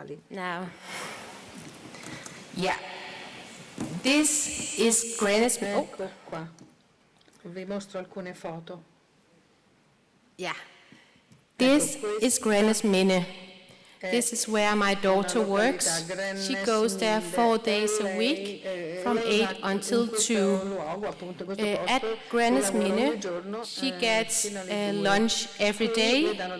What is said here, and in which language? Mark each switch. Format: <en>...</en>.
<en>Now, yeah, this is Greenwich.</en> <it>Ecco qua, vi mostro alcune foto.</it> <en>Yeah, this is Greenwich Minne. This is where my daughter works. She goes there 4 days a week from 8 until 2. At Greenwich Minne, she gets lunch every day.</en>